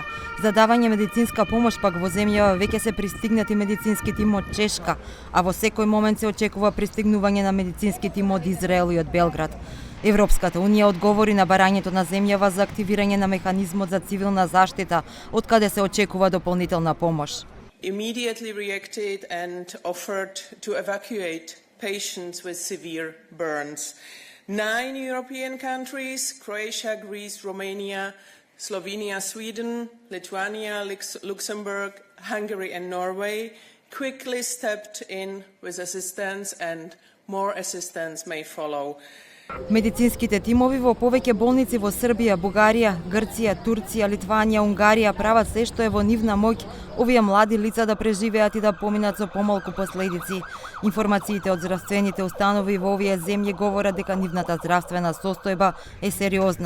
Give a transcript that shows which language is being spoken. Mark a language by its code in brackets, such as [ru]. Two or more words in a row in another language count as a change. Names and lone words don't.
[mk] За давање медицинска помош пак во земјава веќе се пристигнати медицински тим од Чешка, а во секој момент се очекува пристигнување на медицински тим од Израел и од Белград. Европската унија одговори на барањето на земјава за активирање на механизмот за цивилна заштита, од каде се очекува дополнителна помош. [en] Immediately reacted and offered to evacuate patients with severe burns. 9 European countries, Croatia, Greece, Romania, Slovenia, Sweden, Lithuania, Luxembourg, Hungary and Norway, quickly stepped in with assistance, and more assistance may follow. [mk] Медицинските тимови во повеќе болници во Србија, Бугарија, Грција, Турција, Литванија, Унгарија прават се што е во нивна моќ овие млади лица да преживеат и да поминат со помалку последици. Информациите од здравствените установи во овие земји говорат дека нивната здравствена состојба е сериозна.